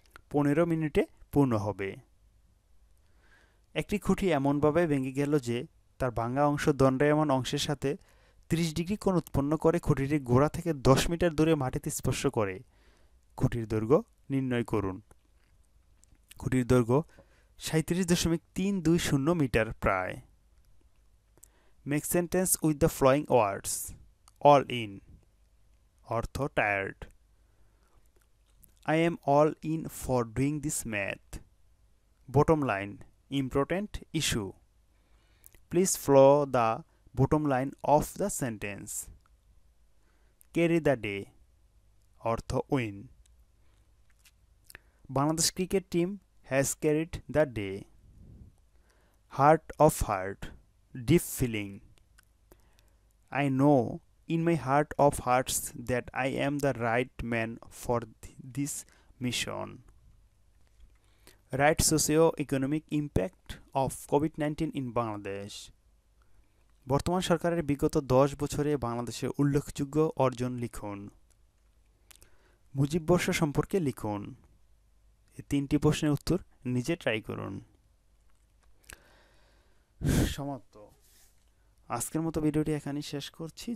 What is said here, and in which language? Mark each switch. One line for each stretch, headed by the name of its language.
Bangla: 15 মিনিটে পূর্ণ হবে। একটি খুঁটি এমনভাবে ভেঙে গেল যে তার ভাঙা অংশ দণ্ডায়মান অংশের সাথে 30 ডিগ্রি কোণ উৎপন্ন করে খুঁটিটির গোড়া থেকে 10 মিটার দূরে মাটিতে স্পর্শ করে। খুঁটির দৈর্ঘ্য নির্ণয় করুন। খুঁটির দৈর্ঘ্য 37.320 মিটার প্রায়।
English: Make sentence with the following words. All in অর্থ tired. I am all in for doing this math. Bottom line, important issue. Please follow the bottom line of the sentence. Carry the day অর্থ win. Bangladesh cricket team has carried the day. Heart of heart, deep feeling. I know in my heart of hearts that I am the right man for this mission. Right socio-economic impact of COVID-19 in Bangladesh.
Bangla: বর্তমান সরকারের বিগত 10 বছরে বাংলাদেশের উল্লেখযোগ্য অর্জন লিখুন। মুজিব বর্ষ সম্পর্কে লিখুন। এই 3টি প্রশ্নের উত্তর নিজে ট্রাই করুন। সমাপ্ত। আজকের মতো ভিডিওটি এখানেই শেষ করছি।